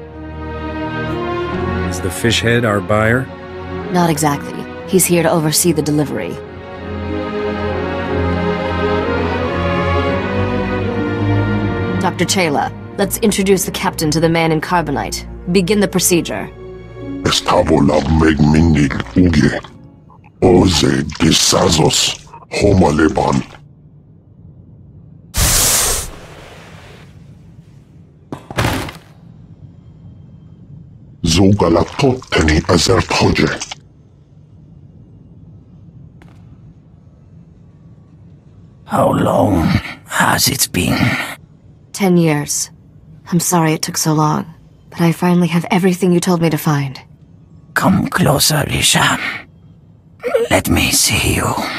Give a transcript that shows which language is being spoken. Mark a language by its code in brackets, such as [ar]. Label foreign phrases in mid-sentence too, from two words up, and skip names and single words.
[en] Is the fish head our buyer? Not exactly. He's here to oversee the delivery. Dr. Chayla, let's introduce the captain to the man in carbonite. Begin the procedure. Estabola megmindig uge. Oze disazos homaleban. Zogalatot teni azertoje. How long has it been? 10 years. I'm sorry it took so long, but I finally have everything you told me to find. Come closer, Risha. Let me see you.